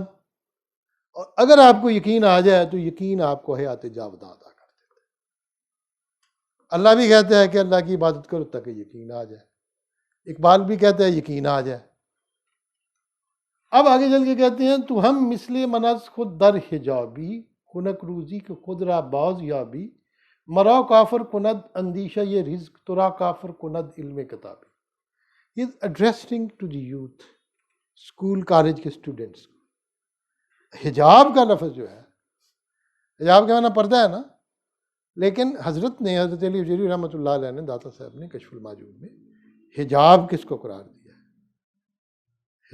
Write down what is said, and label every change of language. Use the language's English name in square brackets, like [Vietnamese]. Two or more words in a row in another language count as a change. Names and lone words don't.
[Urdu] اور اگر آپ کو یقین آ جائے تو یقین آپ کو حیات جاوداں عطا کر دیتا ہے. اللہ بھی کہتا ہے کہ اللہ کی عبادت کرو تاکہ یقین آ جائے. اقبال بھی کہتا ہے یقین آ جائے. اب آگے چل کے کہتے ہیں [Persian] تو ہم مثل منز خود در حجابی، خنک روزی کے خود را باز یابی، مرا کافر کند اندیشہ یہ رزق، ترا کافر کند علم کتابی. [English] He is addressing to the youth, school college [Urdu] کے اسٹوڈنٹس. حجاب کا لفظ جو ہے، حجاب کے معنی پردہ ہے نا، لیکن حضرت علی حجویری [Arabic] رحمۃ اللہ علیہ [Urdu] نے، داتا صاحب نے کشف الماجون میں حجاب کس کو قرار دیا ہے؟